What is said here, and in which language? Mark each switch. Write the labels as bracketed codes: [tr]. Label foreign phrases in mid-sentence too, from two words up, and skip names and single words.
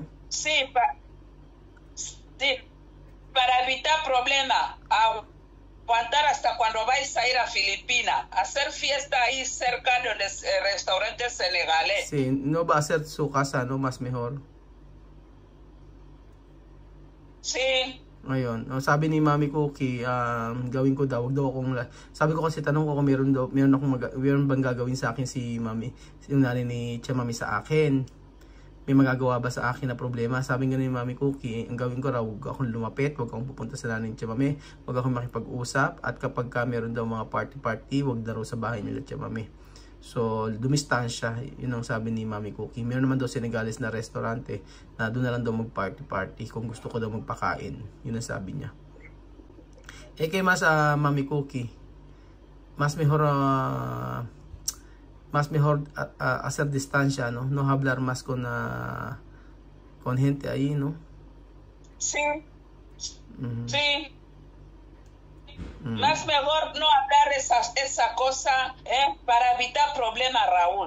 [es] Sí, para evitar problemas, aguantar hasta cuando vais a ir a Filipinas, hacer fiesta ahí cerca del restaurante senegalés. Sí, no va a ser su casa, ¿no? Más mejor. Sí. [tl] Ayun, sabi ni Mami Cookie, gawin ko daw, sabi ko kasi tanong ko kung meron bang gagawin sa akin si Mami, yung nanay ni Chamamé sa akin. may magagawa ba sa akin na problema. Sabi nga ni Mami Cookie, ang gawin ko raw, huwag akong lumapit, huwag akong pupunta sa nanay ni Tia Mami, huwag akong makipag-usap, at kapag ka meron daw mga party-party, huwag na raw sa bahay nila Tia Mami. So, dumistansya, yun ang sabi ni Mami Cookie. Meron naman daw Senegalese na restaurante na doon na lang daw mag-party-party kung gusto ko daw magpakain. Yun ang sabi niya. Kay Mami Cookie, [es] mas mejor hacer distancia, no hablar más con gente ahí, ¿no? Sí. Sí. Más mejor no hablar esa cosa para evitar problemas, Raúl.